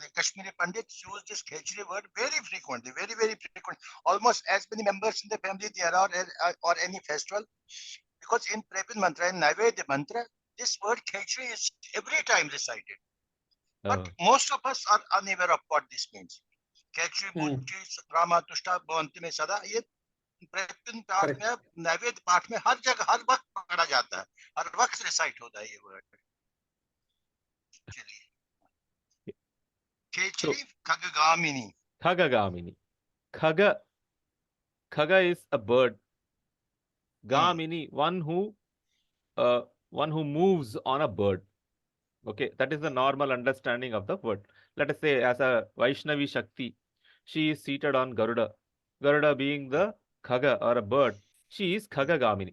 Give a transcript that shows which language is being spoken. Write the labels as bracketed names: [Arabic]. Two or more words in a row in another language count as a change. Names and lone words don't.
[English] Kashmiri Pandits use this Khechari word very frequently, very, very frequently. Almost as many members in the family there are or any festival. Because in Prepin Mantra and Naivedya Mantra, this word Khechari is every time recited. But most of us are unaware of what this means. [Sanskrit] खेचरी, बुद्धि, रमा, तुष्टा, भवन्ति [Hindi] में सदा, ये प्रेपिन पाठ में, नैवेद्य पाठ में, हर जगह, हर वक्त पकड़ा जाता है. Har vakt recite hota hai ye word. Khechari, Kagagamini. [English] Kagagamini. Khaga is a bird. Gamini, one who moves on a bird. Okay, that is the normal understanding of the word. Let us say as a Vaishnavi Shakti, she is seated on Garuda. Garuda being the Khaga or a bird, she is Khagagamini.